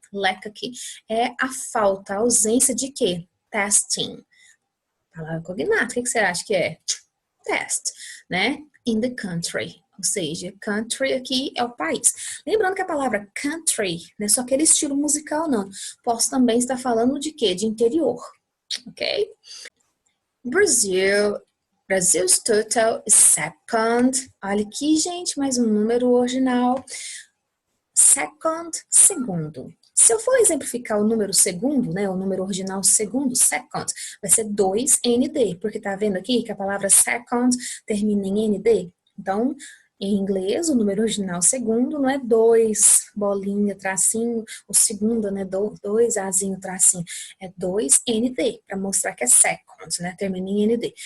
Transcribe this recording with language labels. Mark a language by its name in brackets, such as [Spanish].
[Portuguese] Lack aqui é a falta, a ausência de quê? Testing. Palavra cognata, o que você acha que é? Test, né? [English] In the country. [Portuguese] Ou seja, country aqui é o país. Lembrando que a palavra country não é só aquele estilo musical, não. Posso também estar falando de quê? De interior, ok? [English] Brasil's total is second. [Portuguese] Olha aqui, gente, mais um número original. Second, segundo. Se eu for exemplificar o número segundo, né, o número original segundo, second, vai ser 2ND, porque tá vendo aqui que a palavra second termina em ND? Então, em inglês, o número original segundo não é 2, bolinha, tracinho, o segundo, né, 2, azinho, tracinho, é 2ND, para mostrar que é second, né, termina em ND.